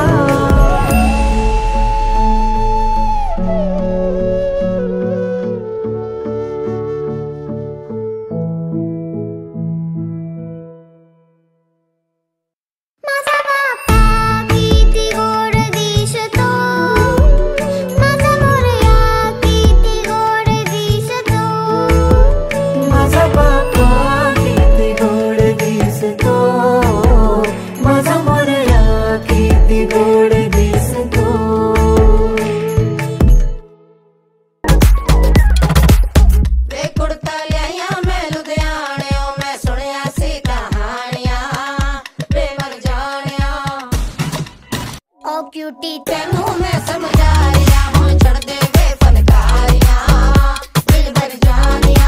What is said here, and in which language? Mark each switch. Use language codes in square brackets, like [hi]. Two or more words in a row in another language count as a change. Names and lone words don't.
[mr] माझा बाप्पा किती गोड दिसतो, माझा मोरया किती गोड दिसतो। माझा बाप्पा किती गोड दिसतो, माझा मोरया किती गोड दिसतो। [pa] ਵੇ ਕੁੜਤਾ ਲਿਆ ਮੈਂ ਲੁਧਿਆਣੇ, ਮੈਂ ਸੁਣਿਆ ਸੀ ਕਹਾਣੀਆਂ ਵੇ ਮਰ ਜਾਣਿਆ। [en] Oh cutie [pa] ਤੇਨੂੰ ਮੈਂ ਸਮਝਾ ਰਿਆ ਹੂੰ, ਛੱਡ ਦੇ ਵੇ ਫ਼ਨਕਾਰੀਆਂ ਦਿਲ ਭਰ ਜਾਣਿਆ।